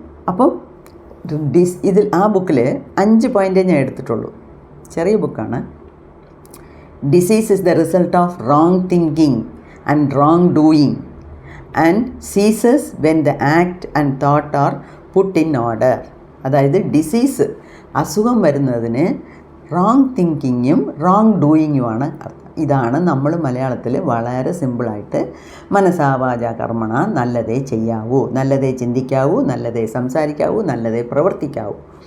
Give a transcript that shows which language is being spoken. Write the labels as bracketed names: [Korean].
[Malayalam] അപ്പം ഇതിൽ ആ ബുക്കിൽ 5 പോയിൻ്റേ ഞാൻ എടുത്തിട്ടുള്ളൂ. ചെറിയ ബുക്കാണ്, [English] Disease is the result of wrong thinking and wrong doing and ceases when the act and thought are put in order. [Malayalam] അതായത് ഡിസീസ്, അസുഖം വരുന്നതിന് റോങ് തിങ്കിങ്ങും റോങ് ഡൂയിങ്ങുമാണ് അർത്ഥം. ഇതാണ് നമ്മൾ മലയാളത്തിൽ വളരെ സിമ്പിളായിട്ട് മനസാ വാചാ കർമ്മണ നല്ലതേ ചെയ്യാവൂ, നല്ലതേ ചിന്തിക്കാവൂ, നല്ലതേ സംസാരിക്കാവൂ, നല്ലതേ പ്രവർത്തിക്കാവൂ.